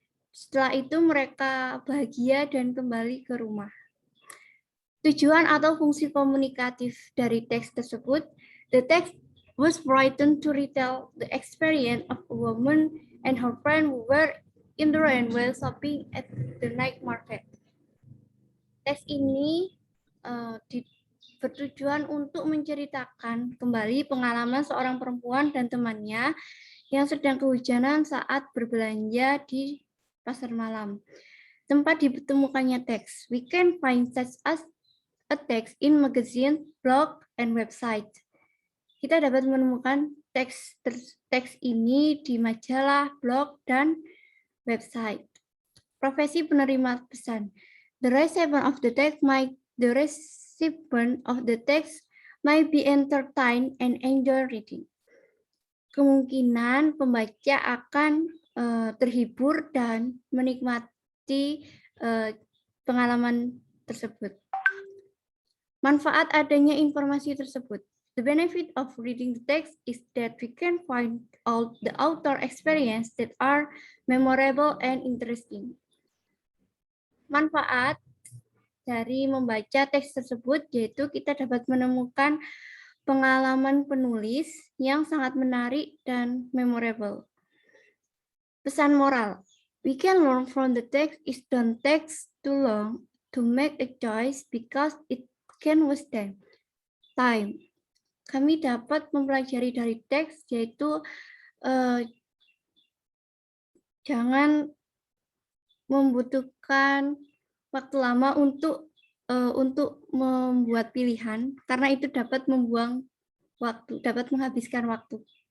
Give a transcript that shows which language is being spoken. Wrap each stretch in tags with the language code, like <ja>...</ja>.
<id>Setelah itu mereka bahagia dan kembali ke rumah. Tujuan atau fungsi komunikatif dari teks tersebut,</id> <en>the text was written to retell the experience of a woman and her friend who were in the rain while shopping at the night market.</en> <id>Teks ini bertujuan untuk menceritakan kembali pengalaman seorang perempuan dan temannya yang sedang kehujanan saat berbelanja di pasar malam. Tempat ditemukannya teks.</id> <en>We can find such as a text in magazine, blog, and website.</en> <id>Kita dapat menemukan teks ini di majalah, blog, dan website. Profesi penerima pesan.</id> <en>The recipient of the text might be entertained and enjoy reading.</en> <id>Kemungkinan pembaca akan terhibur dan menikmati pengalaman tersebut. Manfaat adanya informasi tersebut.</id> <en>The benefit of reading the text is that we can find out the author experience that are memorable and interesting.</en> <id>Manfaat dari membaca teks tersebut yaitu kita dapat menemukan pengalaman penulis yang sangat menarik dan memorable. Pesan moral.</id> <en>We can learn from the text is don't take too long to make a choice because it can waste time.</en> <id>Kami dapat mempelajari dari teks yaitu jangan membutuhkan waktu lama untuk membuat pilihan karena itu dapat membuang waktu, dapat menghabiskan waktu.</id>